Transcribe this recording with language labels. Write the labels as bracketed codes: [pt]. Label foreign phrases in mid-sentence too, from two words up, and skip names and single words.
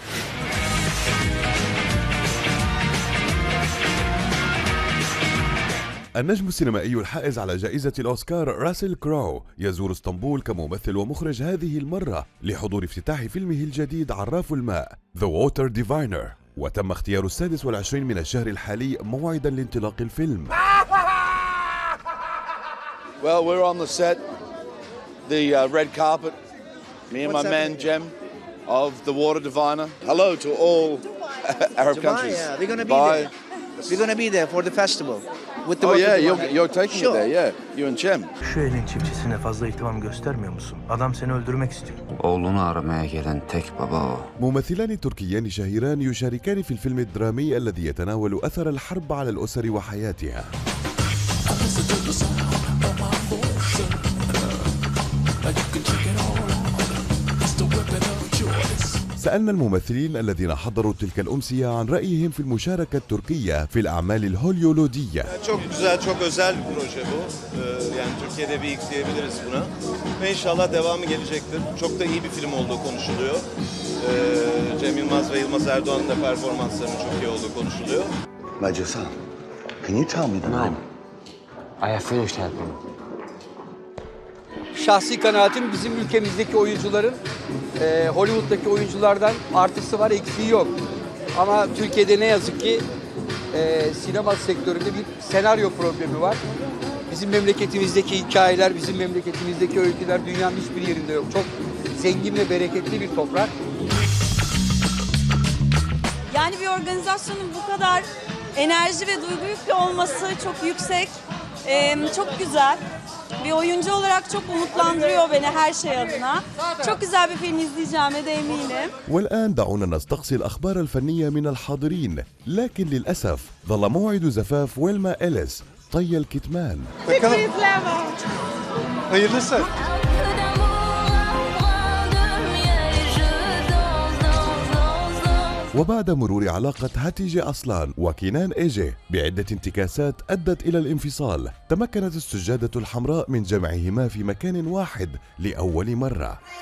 [ar] النجم السينمائي الحائز على جائزة الأوسكار راسل كرو يزور اسطنبول كممثل ومخرج هذه المرة لحضور افتتاح فيلمه الجديد عراف الماء The Water Diviner، وتم اختيار 26 من الشهر الحالي موعدا لانطلاق الفيلم. [en] Well, we're on the set, the red carpet, me and my man Jem of The Water Diviner. Hello to all Arab countries. Yeah, we're going to be there. We're going to be there for the festival. With the Oh Water yeah, Diviner. you're taking Sure. it there, yeah. You and Jem. [tr] Şu elin çiftçisine fazla ihtimam göstermiyor musun? Adam seni öldürmek istiyor. Oğlunu aramaya gelen tek baba o. [ar] ممثلان تركيان شهيران يشاركان في الفيلم الدرامي الذي يتناول أثر الحرب على الأسر وحياتها. سألنا الممثلين الذين حضروا تلك الأمسية عن رأيهم في المشاركة التركية في الأعمال الهوليوودية. [tr] Çok güzel, çok özel bir proje bu. Yani Türkiye'de bir ilk diyebiliriz buna. Ve inşallah devamı gelecektir. Çok da iyi bir film olduğu konuşuluyor. Cem Yılmaz ve Yılmaz Erdoğan'ın da performanslarının çok iyi olduğu konuşuluyor. [en] Major-san, can you tell me the name? I have finished helping. [tr] Şahsi kanaatim bizim ülkemizdeki oyuncuların Hollywood'daki oyunculardan artısı var, eksiği yok. Ama Türkiye'de ne yazık ki sinema sektöründe bir senaryo problemi var. Bizim memleketimizdeki hikayeler, bizim memleketimizdeki öyküler dünyanın hiçbir yerinde yok. Çok zengin ve bereketli bir toprak. Yani bir organizasyonun bu kadar enerji ve duygu yüklü olması çok yüksek, çok güzel. Bir oyuncu olarak çok umutlandırıyor beni her şey adına. Çok güzel bir film izleyeceğime de eminim. [ar] والآن دعونا نستقصي الأخبار الفنية من الحاضرين، لكن للأسف ظل موعد زفاف ويلما إليس طي الكتمان. [tr] Hayırlısı. [ar] وبعد مرور علاقة هاتيجي أصلان وكينان إيجي بعدة انتكاسات أدت إلى الانفصال، تمكنت السجادة الحمراء من جمعهما في مكان واحد لأول مرة.